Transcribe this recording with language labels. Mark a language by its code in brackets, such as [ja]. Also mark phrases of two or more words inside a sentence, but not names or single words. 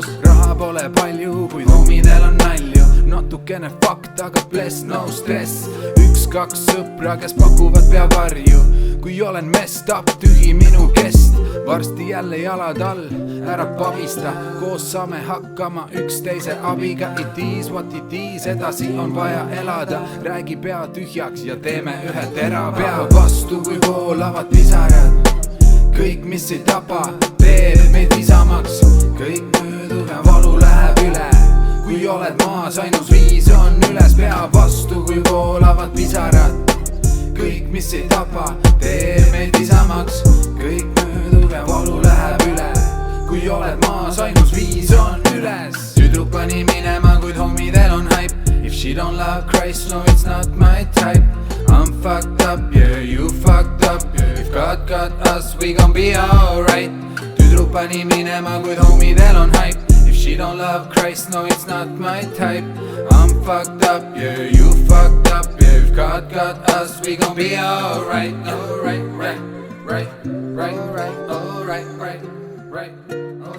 [et] Raha pole palju, kuid homidel on nalju. Natukene fakt, aga [en] bless, no stress. [et] Üks-kaks sõpra, kes pakuvad peavarju. Kui olen [en] messed up, [et] tühi minu kest. Varsti jälle jalad all, ära pabista. Koos saame hakkama üksteise abiga. [en] It is what it is, [et] edasi on vaja elada. Räägi pea tühjaks ja teeme ühe terava. Pea vastu, kui voolavad pisarad. Kõik, mis ei tapa, teeb meid isamaks. Kõik möödub ja valu läheb üle, kui oled maas, ainus viis on üles. Pea vastu, kui voolavad pisarad. Kõik, mis ei tapa, teeb meid isamaks. Kõik möödub ja valu läheb üle, kui oled maas, ainus viis on üles. Tüdruk pani minema, kuid homidel on hype. [en] If she don't love Christ, no it's not my type. I'm fucked up, yeah, you fucked up, yeah. If God got us, we gon' be alright. [et] Tüdruk pani minema, kuid homidel on hype. [en] If she don't love Christ, no it's not my type. I'm fucked up, yeah, you fucked up, yeah. If God got us, we gon' be alright. Alright, right, right, right, alright, right, right, right.